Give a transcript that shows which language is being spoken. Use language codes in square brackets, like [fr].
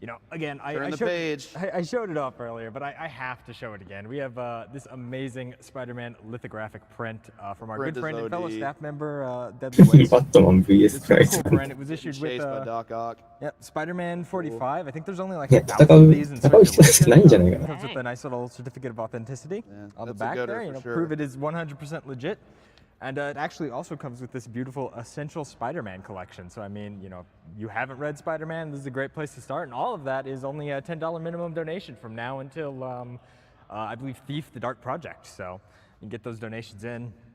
[en] Again, I showed it off earlier, but I have to show it again. We have this amazing Spider-Man lithographic print from our good friend and fellow staff member, Deadly Waste. Batman vs. It's cool print. It was issued with Spider-Man 45. I think there's only like [ja] 戦う人たちないんじゃないかな。 [en] Comes with a nice little certificate of authenticity on the back there. Prove it is 100% legit. And it actually also comes with this beautiful Essential Spider-Man collection. So, I mean, you haven't read Spider-Man, this is a great place to start. And all of that is only a $10 minimum donation from now until, I believe, Thief, the Dark Project. So, you can get those donations in.